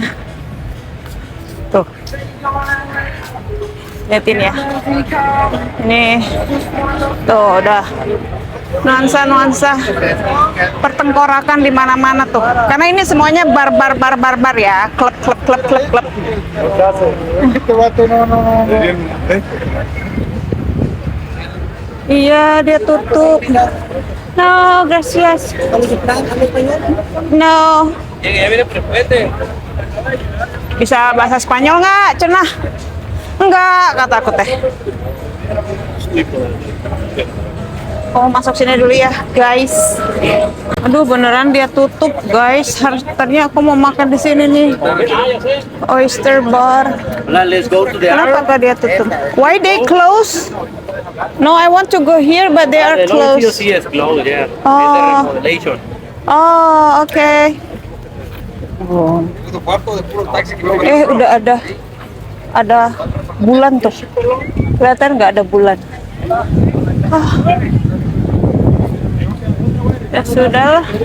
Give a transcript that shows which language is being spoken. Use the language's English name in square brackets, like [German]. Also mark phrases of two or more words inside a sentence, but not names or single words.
[Indonesian] Tuh. Lihatin ya. Ini. Tuh, udah. Nuansa pertengkorakan di mana-mana tuh. Karena ini semuanya bar ya. Klub. [Spanish] Este vato no. [Indonesian] Iya, dia tutup. [Spanish] No, gracias. No. [Indonesian] Bisa bahasa Spanyol nggak, Cenah? Enggak, kata aku teh. Oh, masuk sini dulu ya, guys. Aduh, beneran dia tutup, guys. Tadinya aku mau makan di sini nih. Oyster Bar. [English] Let's go to the [Indonesian] Kenapa dia tutup? [English] Why they close? No, I want to go here, but they are The closed. LCOC is closed, yeah. Oh. It's a remodelation. [Indonesian] Oh, oke. Udah ada bulan tuh. Kelihatan nggak ada bulan? Ah. Ya sudahlah.